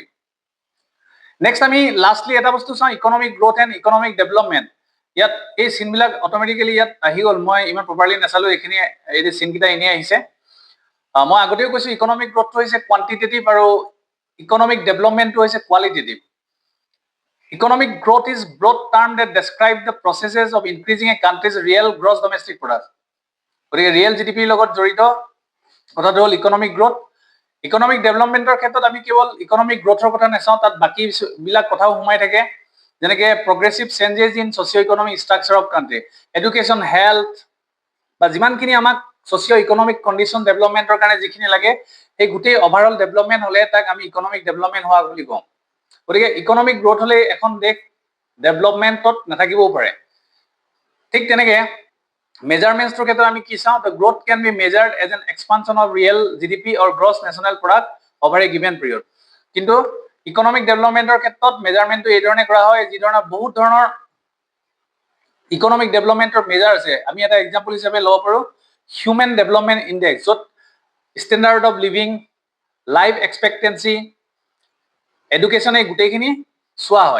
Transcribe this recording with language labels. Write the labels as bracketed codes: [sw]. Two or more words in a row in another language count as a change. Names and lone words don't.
[as] নেক্সট আমি লাষ্টলি এটা বস্তু চাওঁ, [en] economic growth and economic development. [as] ইয়াত এই চিনবিলাক অটোমেটিক্যালি ইয়াত আহি গ'ল, মই ইমান প্ৰপাৰলি নাচালো, এইখিনি এই চিনকেইটা এনেই আহিছে। মই আগতেও কৈছো [en] economic growth [as] হৈছে কোৱান্টিটেটিভ আৰু [en] economic development [as] হৈছে কোৱালিটেটিভ। [en] Economic growth is broad term that describe the processes of increasing a country's real gross domestic product. [as] গতিকে ৰিয়েল জিডিপিৰ লগত জড়িত কথাটো হ'ল ইকোনমিক গ্ৰোথ। ইকোনমিক ডেভেলপমেণ্টৰ ক্ষেত্ৰত আমি কেৱল ইকোনমিক গ্ৰোথৰ কথা নাচাওঁ, তাত বাকী বিলাক কথাও সোমাই থাকে, যেনেকৈ [en] progressive changes in socio economic structure of country, [as] এডুকেশ্যন, হেল্থ বা যিমানখিনি আমাক [en] socio economic condition development [as] কাৰণে যিখিনি লাগে সেই গোটেই [en] overall development [as] হ'লে তাক আমি [en] economic development [as] হোৱা বুলি কওঁ। গতিকে [en] economic growth [as] হলে এখন দেশ ডেভেলপমেণ্টত নাথাকিবও পাৰে। ঠিক তেনেকে মেজাৰমেণ্টছৰ ক্ষেত্ৰত আমি কি চাওঁ, [en] the growth can be measured as an expansion of real GDP or gross national product over a given period. [as] কিন্তু [en] economic development [as] ক্ষেত্ৰত মেজাৰমেন্টটো এই ধৰণে কৰা হয়, যি ধৰণৰ বহুত ধৰণৰ ইকনমিক ডেভেলপমেন্টৰ মেজাৰ আছে। আমি এটা এক্সাম্পল হিচাপে ল'ব পাৰো হিউমেন ডেভেলপমেন্ট ইনডেক্স, য'ত [en] standard of living, life expectancy, [as] এডুকেশ্যন এই গোটেইখিনি চোৱা হয়।